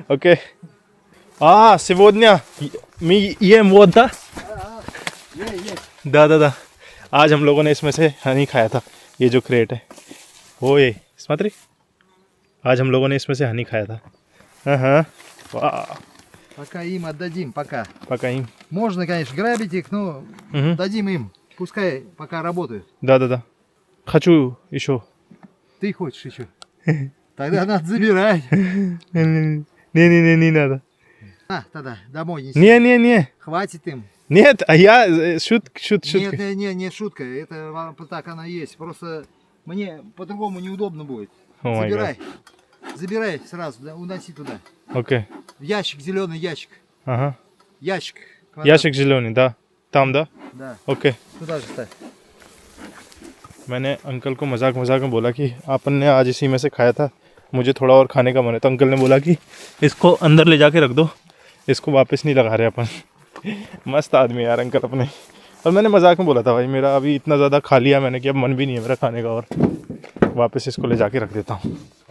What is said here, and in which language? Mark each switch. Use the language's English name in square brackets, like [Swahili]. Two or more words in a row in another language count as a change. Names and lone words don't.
[Hindi] ओके सिवोदन्या मी ये मोदा दा आज हम लोगों ने इसमें से हनी खाया था। ये जो क्रेट है वो ये स्मात्री, आज हम लोगों ने इसमें से हनी खाया था। हाँ वाह, [Russian] пока им отдадим, пока. пока им. Можно, конечно, грабить их, но дадим им. Пускай пока работают. Да. Хочу еще. Ты хочешь еще? Тогда надо забирать. Не надо. На, тогда домой неси. Не. Хватит им. Нет, а я шутка. Не шутка. Это так оно есть. Просто мне по-другому неудобно будет. [English] Oh my god. [Russian] Забирай сразу, да, уноси туда. Окей. В ящик, зеленый ящик. Ага. Ящик. Ящик зеленый, да. Там, да? Да. ओके। Туда же ставь. [Hindi] मैंने अंकल को मजाक में बोला कि अपन ने आज इसी में से खाया था, मुझे थोड़ा और खाने का मन है। तो अंकल ने बोला कि इसको अंदर ले जाके रख दो, इसको वापस नहीं लगा रहे अपन। मस्त आदमी यार अंकल अपने। और मैंने मजाक में बोला था भाई मेरा अभी इतना ज़्यादा खा लिया मैंने कि अब मन भी नहीं है मेरा खाने का, और वापस इसको ले जाके रख देता हूँ।